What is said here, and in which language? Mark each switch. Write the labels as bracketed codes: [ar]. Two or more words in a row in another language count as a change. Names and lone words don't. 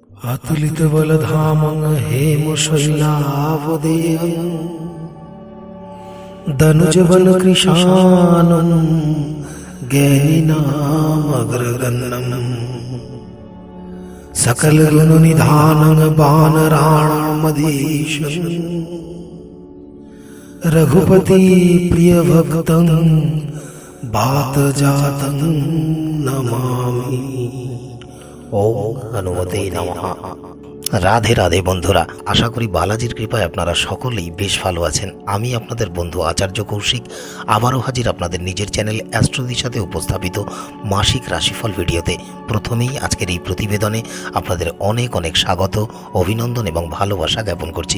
[sa] अतुलितबलधामं हेमशैलावदेयं दनुजवनकृशानं ज्ञानिनामग्रगण्यं सकलगुणनिधानं वानराणामधीशं रघुपति प्रियभक्तं वातजातं नमामि। ओम हनुमते नमः। [bn] রাধে রাধে বন্ধুরা, আশা করি বালাজির কৃপায় আপনারা সকলেই বেশ ভালো আছেন। আমি আপনাদের বন্ধু আচার্য কৌশিক আবারও হাজির আপনাদের নিজের চ্যানেল অ্যাস্ট্রোদিশাতে উপস্থাপিত মাসিক রাশিফল ভিডিওতে। প্রথমেই আজকের এই প্রতিবেদনে আপনাদের অনেক অনেক স্বাগত, অভিনন্দন এবং ভালোবাসা জ্ঞাপন করছি।